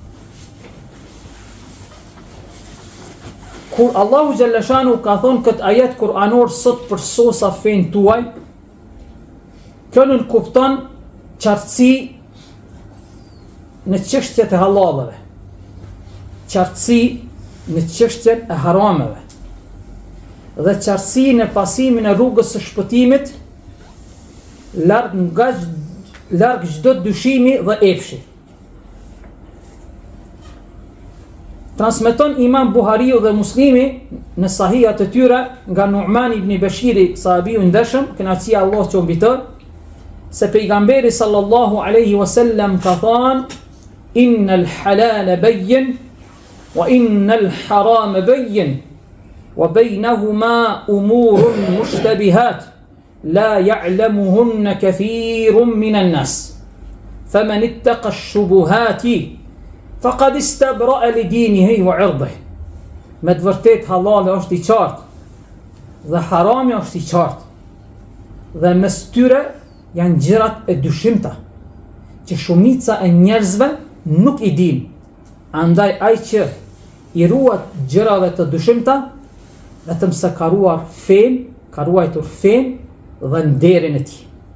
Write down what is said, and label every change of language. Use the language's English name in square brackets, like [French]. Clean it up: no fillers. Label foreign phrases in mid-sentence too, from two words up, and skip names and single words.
[Albanian] Kur Allahu Gjelle Shanu ka thonë këtë ajet kuranor, sot përsosa fen tuaj, kjo nuk kupton qartësi në çështjet e halallave, qartësi në çështjen e harameve, dhe qartësi në pasimin e rrugës së shpëtimit, larg çdo dyshimi dhe efshi. Transmeton Imam Buhariu dhe Muslimi në sahihat e tyre nga Nu'man ibn Bashiri, sahabiu I ndershëm, kënaqësia e Allahut qoftë mbi të, se pejgamberi [Arabic] صلى الله عليه وسلم [Albanian] ka thënë: [Arabic] "إن الحلال بين وإن الحرام بين وبينهما أمور مشتبهات لا يعلمهن كثير من الناس فمن اتقى الشبهات فقد استبرأ لدينه وعرضه." [Albanian] Me të vërtet halali është I qartë dhe harami është I qartë, dhe mes tyre janë gjërat e dyshimta që shumica e njerëzve nuk I din. Andaj ai që I ruat gjërave të dyshimta, vetëm se ka ruajtur fen dhe nderin e tij.